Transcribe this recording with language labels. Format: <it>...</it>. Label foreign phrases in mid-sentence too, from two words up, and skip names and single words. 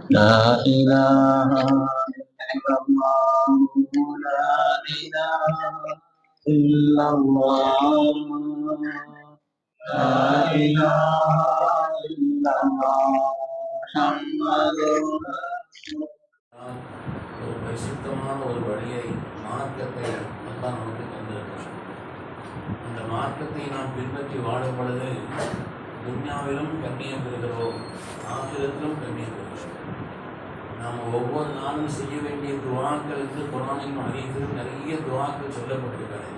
<ar>لا إله إلا الله لا إله إلا الله لا إله إلا الله محمد</ar> <ta>ஒரு பரிசுத்தமான ஒரு வழியை மார்க்கத்தை அல்லாஹ் நமக்கு தந்திருக்கிறார். அந்த மார்க்கத்தை நாம் பின்பற்றி வாழும் பொழுது துன்யாவிலும் கண்ணியம் பெறுகிறோம், ஆகிரத்திலும் கண்ணியம் பெறுகிறோம். நாம் ஒவ்வொரு நாளும் செய்ய வேண்டிய துவாக்களுக்கு குர்ஆனிலும் ஹதீஸிலும் நிறைய துவாக்கள் சொல்லப்பட்டிருக்கிறது.</ta>